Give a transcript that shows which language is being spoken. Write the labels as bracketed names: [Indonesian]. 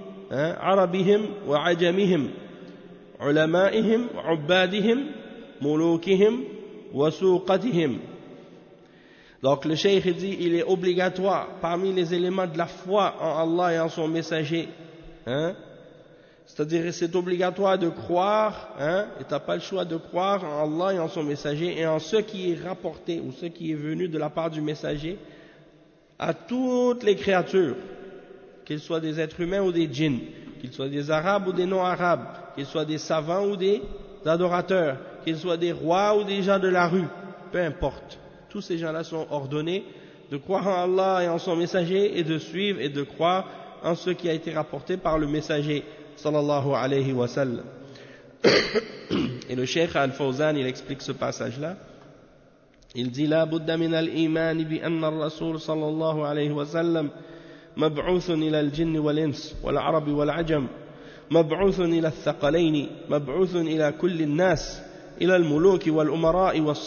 [Arabic] عربيهم وعجمهم علمائهم وعبادهم ملوكهم وسوقتهم. [French] Donc le cheikh dit, il est obligatoire parmi les éléments de la foi en Allah et en son messager, c'est-à-dire c'est obligatoire de croire, et t'as pas le choix de croire en Allah et en son messager et en ce qui est rapporté ou ce qui est venu de la part du messager à toutes les créatures, qu'ils soient des êtres humains ou des djinns, qu'ils soient des arabes ou des non-arabes, qu'ils soient des savants ou des adorateurs, qu'ils soient des rois ou des gens de la rue, peu importe. Tous ces gens-là sont ordonnés de croire en Allah et en son messager et de suivre et de croire en ce qui a été rapporté par le messager, sallallahu alayhi wa sallam. Et le cheikh Al-Fawzan, il explique ce passage-là. Il dit, [Arabic] « La buddha min al-imani bi anna al-rasul sallallahu alayhi wa sallam » مبعوث إلى الجن والإنس والعرب والعجم مبعوث إلى الثقلين مبعوث إلى كل الناس إلى الملوك والأمراء